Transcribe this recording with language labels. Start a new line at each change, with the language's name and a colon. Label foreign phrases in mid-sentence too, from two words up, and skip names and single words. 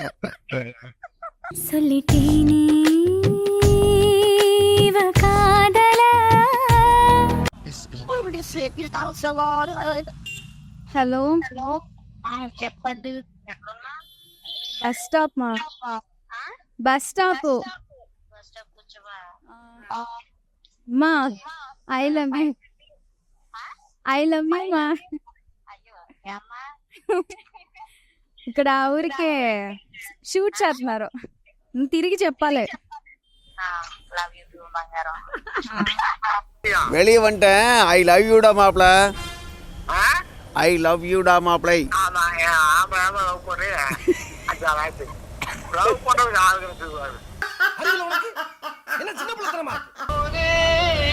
Tamil: சொல்லிட்டேனே இவ காதல. ஹலோ,
English: bus stop-ma? bus stoppu.
Tamil: அம்மா,
English: I love you. I love you మా.
Telugu: ఇక్కడ ఊరికే షూట్ చేస్తున్నారు, తిరిగి చెప్పాలి.
Tamil: வெளியே வந்துட்டேன்.
English: I love you-da
Tamil: மாப்ள.
English: I love you-da
Tamil: மாப்ளை. என்ன சின்ன பிள்ளைத்தனமா?